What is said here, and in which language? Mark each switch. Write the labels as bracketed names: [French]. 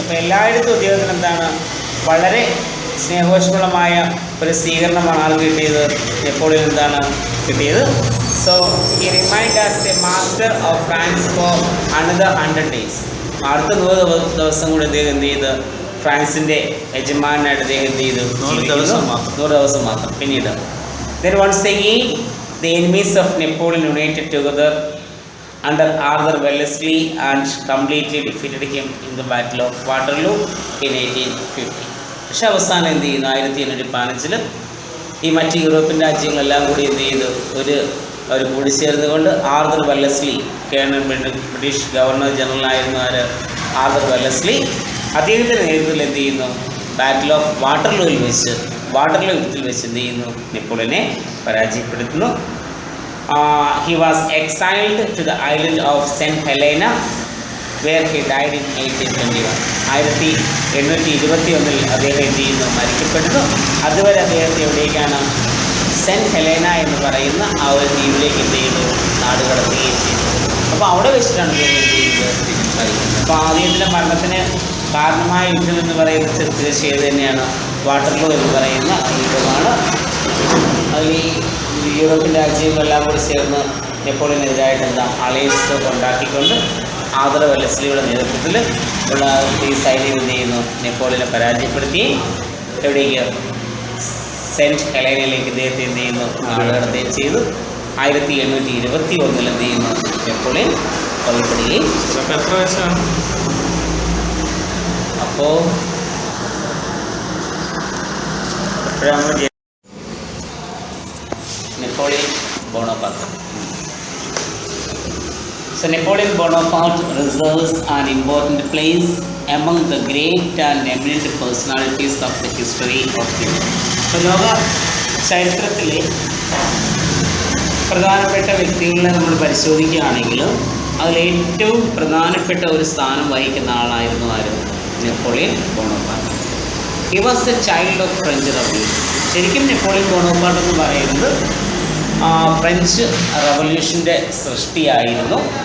[Malayalam] അപ്പോൾ എല്ലായിടത്തും അദ്ദേഹത്തിന് എന്താണ്, വളരെ സ്നേഹോഷ്മളമായ ഒരു സ്വീകരണമാണ് ആൾക്ക് കിട്ടിയത്, നെപ്പോളിയൻ എന്താണ് കിട്ടിയത്. [English] So he remained as a master of France for another 100 days. [Malayalam] അടുത്ത 100 ദിവസം കൂടി അദ്ദേഹം എന്ത് ചെയ്ത് ഫ്രാൻസിൻ്റെ യജമാനായിട്ട് അദ്ദേഹം എന്ത് ചെയ്തു, 100 ദിവസം മാത്രം. പിന്നീട് [English] then once again the enemies of Napoleon united together under Arthur Wellesley and completely defeated him in the Battle of Waterloo in 1850. [Malayalam] പക്ഷെ അവസാനം എന്ത് ചെയ്യുന്നു, 1815 ഈ മറ്റ് യൂറോപ്യൻ രാജ്യങ്ങളെല്ലാം കൂടി എന്ത് ചെയ്തു, അവർ കൂടി ചേർന്നുകൊണ്ട് Arthur Wellesley, colonel British governor general ആയിരുന്നു ആർതർ വെല്ലസ്ലി, അദ്ദേഹത്തിൻ്റെ നേതൃത്വത്തിൽ എന്ത് ചെയ്യുന്നു, ബാറ്റിൽ ഓഫ് വാട്ടർലൂ യുദ്ധത്തിൽ വെച്ച് എന്ത് ചെയ്യുന്നു, നെപ്പോളിയനെ പരാജയപ്പെടുത്തുന്നു. [English] He was exiled to the island of St. Helena where he died in 1821. [Malayalam] 1821 അദ്ദേഹം എന്ത് ചെയ്യുന്നു, മരിക്കപ്പെടുന്നു. അതുവരെ അദ്ദേഹത്തെ എവിടേക്കാണ്, സെൻറ്റ് ഹെലേന എന്ന് പറയുന്ന ആ ഒരു ദ്വീപിലേക്ക് എന്ത് ചെയ്തു, നാട് കടത്തുകയും ചെയ്തു. അപ്പോൾ അവിടെ വെച്ചിട്ടാണ് അദ്ദേഹം എന്ത് ചെയ്യുന്നത്, മരിക്കുന്നത്. അപ്പോൾ അദ്ദേഹത്തിൻ്റെ മരണത്തിന് കാരണമായ യുദ്ധം എന്ന് പറയുന്നത് തീർച്ചയായും തന്നെയാണ് വാട്ടർലൂ എന്ന് പറയുന്ന യുദ്ധമാണ്. അതിൽ ഈ യൂറോപ്യൻ രാജ്യങ്ങളെല്ലാം കൂടി ചേർന്ന് നെപ്പോളിയനെതിരായിട്ട് അലയൻസ് ഉണ്ടാക്കിക്കൊണ്ട് ആർതർ വെല്ലസ്ലിയുടെ നേതൃത്വത്തിൽ ഉള്ള ഈ സൈന്യം എന്ത് ചെയ്യുന്നു, നെപ്പോളിയനെ പരാജയപ്പെടുത്തുകയും എവിടേക്ക്, സെൻറ്റ് ഹെലേനയിലേക്ക് ഇദ്ദേഹത്തെ എന്ത് ചെയ്യുന്നു, നാട് കടത്തുകയും ചെയ്തു. 1821 എന്ത് ചെയ്യുന്നു, നെപ്പോളിയൻ കൊല്ലപ്പെടുകയും. എത്ര വയസ്സാണ് അപ്പോൾ എപ്പോഴാണ് Napoleon Bonaparte. [English] So Napoleon Bonaparte reserves an important place among the great and eminent personalities of the history of the world. [Malayalam] So ലോക ചരിത്രത്തിലെ പ്രധാനപ്പെട്ട വ്യക്തികളെ നമ്മൾ പരിശോധിക്കുകയാണെങ്കിൽ അതിലേറ്റവും പ്രധാനപ്പെട്ട ഒരു സ്ഥാനം വഹിക്കുന്ന ആളായിരുന്നു Napoleon Bonaparte. [English] He was a child of French revolution. [Malayalam] ശരിക്കും നെപ്പോളിയൻ ബോണപ്പാർട്ട് എന്ന് പറയുന്നത് ഫ്രഞ്ച് റവല്യൂഷൻ്റെ സൃഷ്ടിയായിരുന്നു.